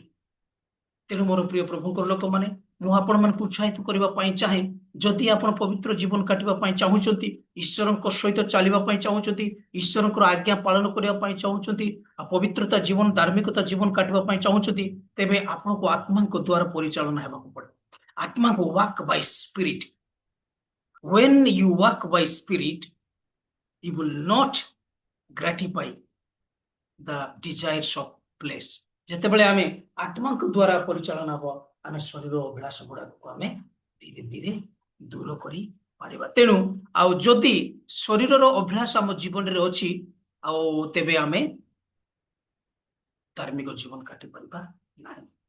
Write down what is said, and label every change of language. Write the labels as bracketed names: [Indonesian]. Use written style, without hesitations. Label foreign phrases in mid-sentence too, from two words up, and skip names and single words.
[Odia] ତେଣୁ ମୋର ପ୍ରିୟ ପ୍ରଭୁଙ୍କର ଲୋକମାନେ, ମୁଁ ଆପଣମାନଙ୍କୁ ଉତ୍ସାହିତ କରିବା ପାଇଁ ଚାହେଁ, ଯଦି ଆପଣ ପବିତ୍ର ଜୀବନ କାଟିବା ପାଇଁ ଚାହୁଁଛନ୍ତି, ଈଶ୍ୱରଙ୍କ ସହିତ ଚାଲିବା ପାଇଁ ଚାହୁଁଛନ୍ତି, ଈଶ୍ୱରଙ୍କର ଆଜ୍ଞା ପାଳନ କରିବା ପାଇଁ ଚାହୁଁଛନ୍ତି, ଆଉ ପବିତ୍ରତା ଜୀବନ, ଧାର୍ମିକତା ଜୀବନ କାଟିବା ପାଇଁ ଚାହୁଁଛନ୍ତି, ତେବେ ଆପଣଙ୍କୁ ଆତ୍ମାଙ୍କ ଦ୍ୱାରା ପରିଚାଳନା ହେବାକୁ ପଡିବ। [English] ଆତ୍ମାଙ୍କୁ walk by spirit. When you walk by spirit, you will not gratify the desires of flesh. [Odia] ଯେତେବେଳେ ଆମେ ଆତ୍ମାଙ୍କ ଦ୍ୱାରା ପରିଚାଳନା ହବ, ଆମେ ଶରୀର ଅଭିଳାଷ ଗୁଡାକୁ ଆମେ ଧୀରେ ଧୀରେ ଦୂର କରିପାରିବା। ତେଣୁ ଆଉ ଯଦି ଶରୀରର ଅଭିଳାଷ ଆମ ଜୀବନରେ ଅଛି, ଆଉ ତେବେ ଆମେ ଧାର୍ମିକ ଜୀବନ କାଟି ପାରିବା ନାହିଁ।